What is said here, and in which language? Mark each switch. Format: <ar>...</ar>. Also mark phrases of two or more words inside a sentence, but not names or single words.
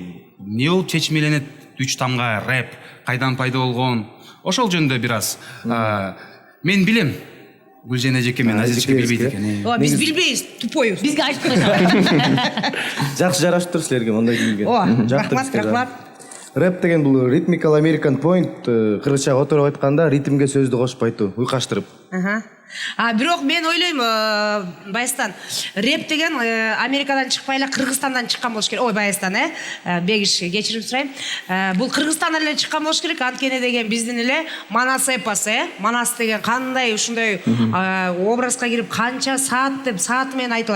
<ky>Эмне болуп чечмеленет 3 тамга рэп? Кайдан пайда болгон? Ошол жөнүндө бир аз мен билем. Гүлжен эжеке мен Азизчике билбейт экен. Биз билбейбиз, тупойбуз. Бизге айтып койсоң. Жакшы жарашып тур силерге мондай кийинген. Рахмат. Рэп деген бул</ky> <en>rhythmical American point,</en> <ky>кыргызчага отуруп айтканда ритмге сөздү кошуп айтуу, уйкаштырып. Бирок мен ойлойм, Баястан, рэп деген Америкадан чыкпай эле Кыргызстандан чыккан болуш керек. Ой, Баястан, Бегиш, кечирим сурайм. Бул Кыргызстандан эле чыккан болуш керек. Анткени деген биздин эле Манас эпос, Манас деген кандай ушундай образга кирип канча саат деп сааты менен айтылат.</ky>